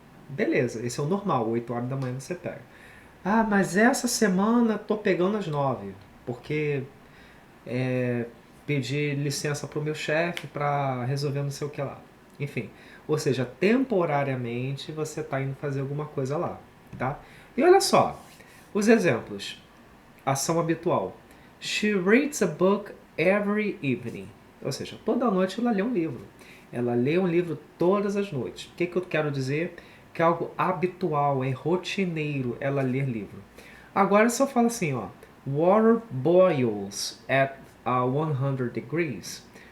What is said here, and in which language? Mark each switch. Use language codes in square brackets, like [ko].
[pt] Beleza, esse é o normal, 8 horas da manhã você pega. Ah, mas essa semana tô pegando às 9, porque pedi licença pro meu chefe para resolver não sei o que lá. Enfim, ou seja, temporariamente você está indo fazer alguma coisa lá, tá? E olha só, os exemplos. Ação habitual. [en] She reads a book every evening. [pt] Ou seja, toda noite ela lê um livro. Ela lê um livro todas as noites. O que eu quero dizer? Que é algo habitual, é rotineiro ela ler livro. Agora se eu falo assim, ó, [en] water boils at 100 degrees.